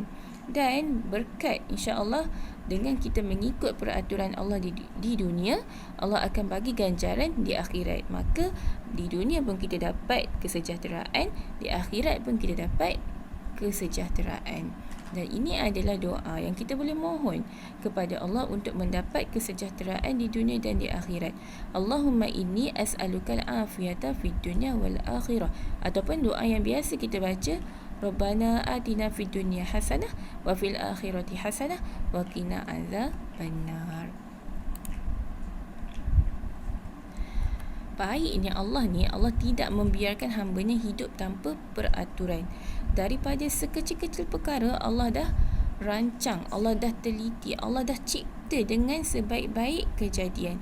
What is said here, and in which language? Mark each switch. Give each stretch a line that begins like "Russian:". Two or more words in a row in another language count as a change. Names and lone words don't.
Malay: Dan berkat insya-Allah dengan kita mengikut peraturan Allah di dunia, Allah akan bagi ganjaran di akhirat. Maka di dunia pun kita dapat kesejahteraan, di akhirat pun kita dapat kesejahteraan. Dan ini adalah doa yang kita boleh mohon kepada Allah untuk mendapat kesejahteraan di dunia dan di akhirat.
Arabic: اللهم إني أسألك العافية في الدنيا والآخرة.
Malay: Ataupun doa yang biasa kita baca,
Arabic: ربنا آتنا في الدنيا حسنة وفي الآخرة حسنة وقنا عذاب النار.
Malay: Baiknya Allah ni, Allah tidak membiarkan hamba-Nya hidup tanpa peraturan. Daripada sekecil-kecil perkara Allah dah rancang, Allah dah teliti, Allah dah cipta dengan sebaik-baik kejadian.